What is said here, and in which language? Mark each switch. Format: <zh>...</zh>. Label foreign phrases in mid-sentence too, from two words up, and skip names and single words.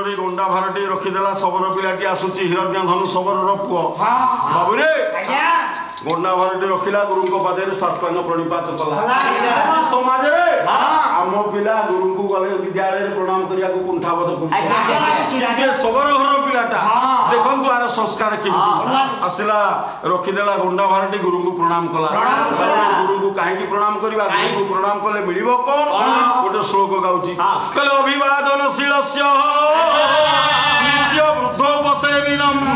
<or>ସବନ ପିଲାଟି ଆସୁଛି ହିରଣ୍ୟ ଧନୁ ସବନ ପୁଅ ବାବୁ ରେ ଗଣ୍ଡା ଭରଟି ରଖିଲା ଗୁରୁଙ୍କ ପାଦରେ ସାଷ୍ଟାଙ୍ଗ ପ୍ରଣିପାତ କଲା ସମାଜରେ ଆମ ପିଲା ଗୁରୁଙ୍କୁ ଗଲେ ବିଦ୍ୟାଳୟରେ ପ୍ରଣାମ କରିବାକୁ କୁଣ୍ଠାବୋଧ କରୁଛି ସବର ଘର ପିଲାଟା ଦେଖନ୍ତୁ ଆର ସଂସ୍କାର କେମିତି ଆସିଲା ରଖିଦେଲା ଗଣ୍ଡା ଭରଟି ଗୁରୁଙ୍କୁ ପ୍ରଣାମ କଲା ଗୁରୁଙ୍କୁ କାହିଁକି ପ୍ରଣାମ କରିବା ଗୁରୁଙ୍କୁ ପ୍ରଣାମ କଲେ ମିଳିବ କଣ ଗୋଟେ ଶ୍ଲୋକ ଗାଉଛି କହିଲେ</or> <sa>अभिवादनशीलस्य नित्य वृद्ध वसेविनम्</sa>